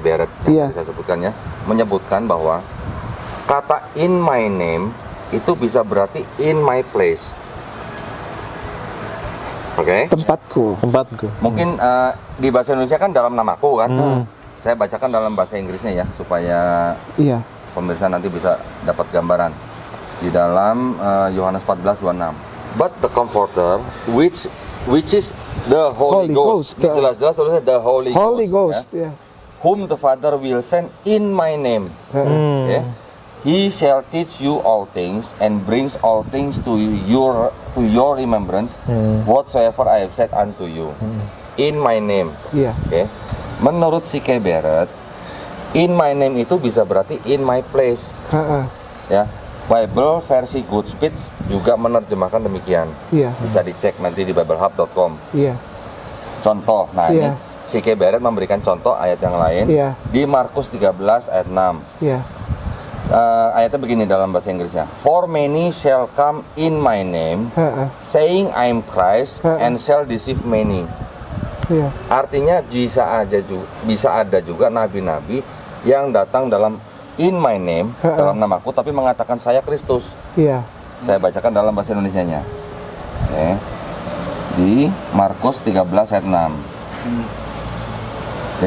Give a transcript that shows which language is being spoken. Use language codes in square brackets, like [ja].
[id] Barrett yang tadi saya sebutkannya, menyebutkan bahwa kata [en] in my name [id] itu bisa berarti [en] in my place. [id] Oke? Tempatku. Mungkin di bahasa Indonesia kan dalam namaku kan. Saya bacakan dalam bahasa Inggrisnya ya supaya pemirsa nanti bisa dapat gambaran. Di dalam Yohanes 14:26. [en] But the Comforter which is the Holy Ghost. [id] Jelas-jelas tulisnya [en] the Holy Ghost, [id] ya. [en] Whom the Father will send in my name. Okay? He shall teach you all things and brings all things to your remembrance whatsoever I have said unto you in my name. [id] Okay? Menurut C.K. Barrett, [en] in my name [id] itu bisa berarti [en] in my place. [id] Ya, Bible versi Goodspeech juga menerjemahkan demikian. Bisa dicek nanti di biblehub.com. Contoh, nah ini C.K. Barrett memberikan contoh ayat yang lain di Markus 13 ayat 6. Ayatnya begini dalam bahasa Inggrisnya. [en] For many shall come in my name, saying I am Christ, and shall deceive many. [id] Artinya bisa ada juga nabi-nabi yang datang dalam [en] in my name, [id] dalam namaku, tapi mengatakan saya Kristus. Saya bacakan dalam bahasa Indonesianya. Okay. Di Markus 13 ayat 6.